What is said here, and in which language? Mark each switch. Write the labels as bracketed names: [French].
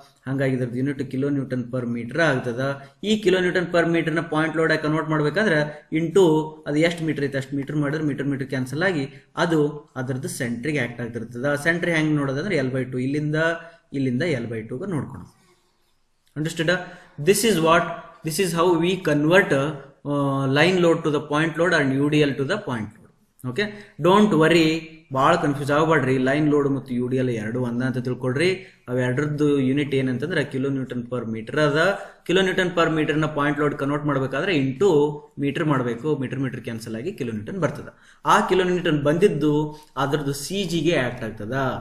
[Kannada] ಹಂಗಾಗಿ ಇದ್ರದ್ದು unit kN/m ಆಗ್ತದ. ಈ kN/m ನ ಪಾಯಿಂಟ್ ಲೋಡ್ ಆಗಿ ಕನ್ವರ್ಟ್ ಮಾಡ್ಬೇಕಾದ್ರೆ ಇಂಟು ಅದು ಎಷ್ಟು ಮೀಟರ್ ಐತೆ ಅಷ್ಟು ಮೀಟರ್ ಮಾಡಿದ್ರೆ ಮೀಟರ್ ಕ್ಯಾನ್ಸಲ್ ಆಗಿ ಅದು ಅದರದ್ದು ಸೆಂಟ್ರಿಗೆ ಆಕ್ಟ್ ಆಗ್ತಿರ್ತದ. ಸೆಂಟ್ರಿ ಹೆಂಗ್ ನೋಡೋದಂದ್ರೆ L/2 ಇಲ್ಲಿಂದ L/2 ನೋಡ್ಕೊಳೋದು. [English] Understood? This is how we convert line load to the point load and UDL to the point load. Okay, don't worry, [Kannada] ಭಾಳ ಕನ್ಫ್ಯೂಸ್ ಆಗಬೇಡ್ರಿ. ಲೈನ್ ಲೋಡ್ ಮತ್ತು UDL ಎರಡು ಒಂದ ಅಂತ ತಿಳ್ಕೊಡ್ರಿ. ಅವೆರಡರದ್ದು ಯೂನಿಟ್ ಏನಂತಂದ್ರೆ kN/m ಅದ. kN/m ನ ಪಾಯಿಂಟ್ ಲೋಡ್ ಕನ್ವರ್ಟ್ ಮಾಡ್ಬೇಕಾದ್ರೆ into metre ಮಾಡಬೇಕು. ಮೀಟರ್ ಕ್ಯಾನ್ಸಲ್ ಆಗಿ kN ಬರ್ತದ. ಆ kN ಬಂದಿದ್ದು ಅದ್ರದ್ದು CGಗೆ ಆಕ್ಟ್ ಆಗ್ತದ.